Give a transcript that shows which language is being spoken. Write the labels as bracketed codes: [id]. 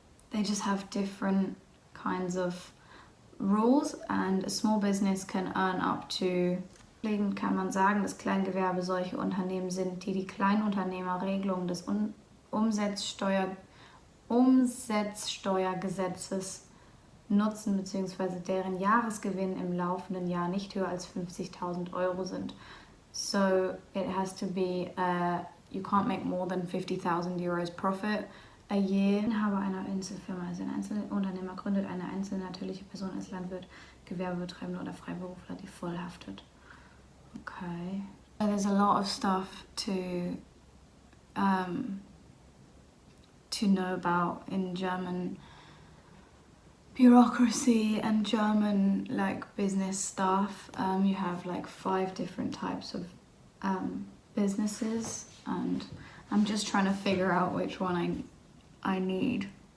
[en] they just have different kinds of rules, and a small business can earn up to, [de] kann man sagen, dass Kleingewerbe solche Unternehmen sind, die die Kleinunternehmerregelung des Umsatzsteuergesetzes nutzen, beziehungsweise deren Jahresgewinn im laufenden Jahr nicht höher als 50.000 Euro sind. [en] So it has to be, you can't make more than 50,000 euros profit a year. [de] Inhaber einer Einzelfirma ist ein Einzelunternehmer, gründet eine einzelne natürliche Person als Landwirt, Gewerbebetreibender oder Freiberufler, die voll haftet. [en] Okay. So there's a lot of stuff to know about in German bureaucracy and German like business stuff. You have like 5 different types of businesses, and I'm just trying to figure out which one I need.